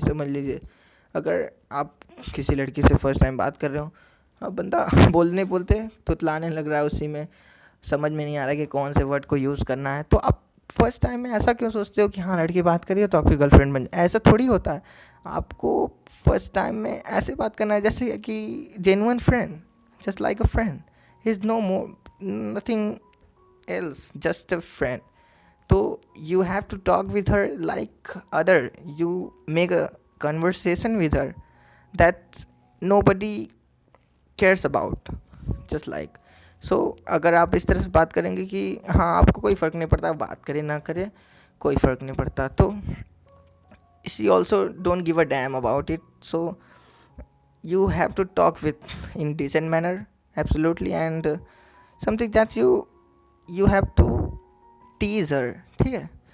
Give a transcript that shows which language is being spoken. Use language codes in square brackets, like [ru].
[hi] समझ लीजिए, अगर आप किसी लड़की से फर्स्ट टाइम बात कर रहे हो, अब बंदा बोलने बोलते तुतलाने लग रहा है, उसी में समझ में नहीं आ रहा कि कौन से वर्ड को यूज़ करना है, तो आप फर्स्ट टाइम में ऐसा क्यों सोचते हो कि हाँ लड़की बात करिए तो आपकी गर्लफ्रेंड बन जाए? ऐसा थोड़ी होता है। आपको फर्स्ट टाइम में ऐसे बात करना है जैसे कि genuine friend, [en] just like a friend, [hi] is no more nothing else, just a friend. [en] तो you have to talk with her like other, you make a conversation with her that nobody cares about, just like so। [hi] अगर आप इस तरह से बात करेंगे कि हाँ आपको कोई फ़र्क नहीं पड़ता, बात करे ना करे कोई फ़र्क नहीं पड़ता, तो [en] she also don't give a damn about it, so you have to talk with in decent manner, absolutely, and something that you have to tease her, [hi] ठीक है।